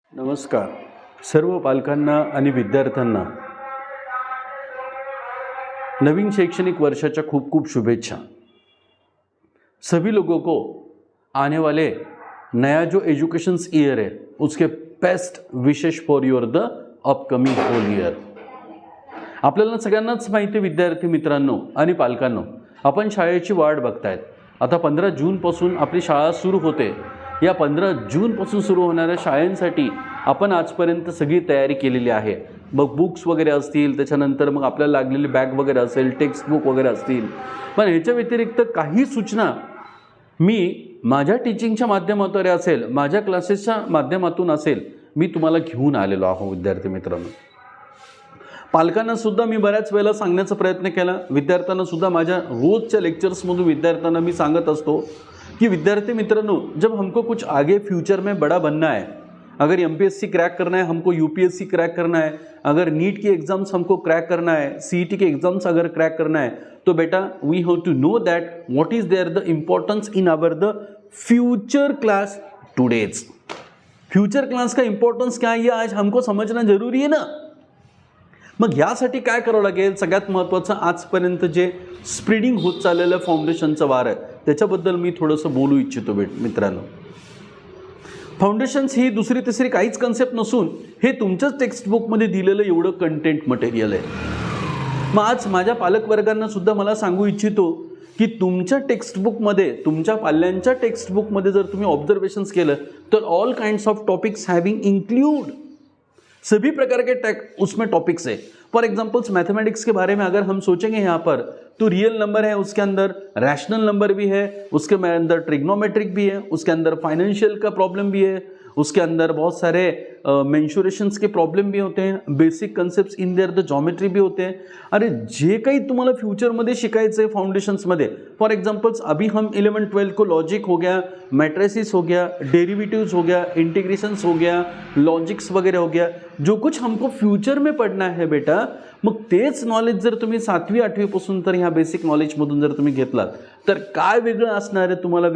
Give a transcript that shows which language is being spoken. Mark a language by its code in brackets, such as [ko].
[mr] नमस्कार सर्व पालकांना आणि विद्यार्थ्यांना नवीन शैक्षणिक वर्षाच्या खूप खूप शुभेच्छा। [hi] सभी लोगों को आने वाले नया जो एजुकेशन ईयर है उसके [en] Best wishes for your the upcoming whole year. [mr] आपल्याला सगळ्यांनाच माहिती विद्यार्थी मित्रांनो आणि पालकांनो, आपण शाळेची वाट बघतायत। आता 15 जूनपासून आपली शाळा सुरू होते। या 15 जूनपासून सुरू होणाऱ्या शाळांसाठी आपण आजपर्यंत सगळी तयारी केलेली आहे। मग बुक्स वगैरे असतील, त्याच्यानंतर मग आपल्याला लागलेली बॅग वगैरे असेल, टेक्स्ट बुक वगैरे असतील। पण ह्याच्या व्यतिरिक्त काही सूचना मी माझ्या टीचिंगच्या माध्यमातून असेल, माझ्या क्लासेसच्या माध्यमातून असेल, मी तुम्हाला घेऊन आलेलो आहे विद्यार्थी मित्रांनो। पालकांना सुद्धा मी बऱ्याच वेळेला सांगण्याचा प्रयत्न केला, विद्यार्थ्यांना सुद्धा माझ्या रोजच्या लेक्चर्समधून विद्यार्थ्यांना मी सांगत असतो कि विद्यार्थी मित्रों, [hi] जब हमको कुछ आगे फ्यूचर में बड़ा बनना है, अगर एमपीएससी क्रैक करना है, हमको यूपीएससी क्रैक करना है, अगर नीट की एग्जाम्स हमको क्रैक करना है, सीईटी के एग्जाम्स अगर क्रैक करना है, तो बेटा [en] We have to know that what is there the importance in our the future class today's. [hi] Future class का इंपॉर्टेंस क्या है ये आज हमको समझना जरूरी है ना। [mr] मग यासाठी काय करावं लागेल, सगळ्यात महत्त्वाचं आजपर्यंत जे स्प्रेडिंग होत चाललेलं फाउंडेशनचं वार आहे त्याच्याबद्दल मी थोडंसं बोलू इच्छितो मित्रांनो। फाउंडेशन्स ही दुसरी तिसरी काहीच कन्सेप्ट नसून हे तुमच्याच टेक्स्ट बुकमध्ये दिलेलं एवढं कंटेंट मटेरियल आहे। मग आज माझ्या पालकवर्गांना सुद्धा मला सांगू इच्छितो की तुमच्या टेक्स्ट बुकमध्ये, तुमच्या पाल्यांच्या टेक्स्ट बुकमध्ये जर तुम्ही ऑब्जर्वेशन्स केलं तर [en] all kinds of topics having include, [hi] सभी प्रकार के उसमें टॉपिक्स है। फॉर एग्जाम्पल्स मैथमेटिक्स के बारे में अगर हम सोचेंगे यहाँ पर तो रियल नंबर है, उसके अंदर रैशनल नंबर भी है, उसके अंदर ट्रिग्नोमेट्रिक भी है, उसके अंदर फाइनेंशियल का प्रॉब्लम भी है, उसके अंदर बहुत सारे मेंशुरेशंस के प्रॉब्लम भी होते हैं, [en] basic concepts in there the geometry [hi] भी होते हैं। [mr] अरे जे काही तुम्हाला फ्यूचरमध्ये शिकायचं आहे फाउंडेशन्समध्ये, [hi] फॉर एग्जांपल्स अभी हम 11-12 को लॉजिक हो गया, मैट्रिसेस हो गया, डेरिवेटिव्स हो गया, इंटीग्रेशंस हो गया, लॉजिक्स वगैरह हो गया, जो कुछ हमको फ्यूचर में पढ़ना है बेटा, [mr] मग तेच नॉलेज जर तुम्ही 7वी 8वी पासून तर ह्या बेसिक नॉलेजमधून जर तुम्ही घेतलात तर काय वेगळं असणार आहे तुम्हाला?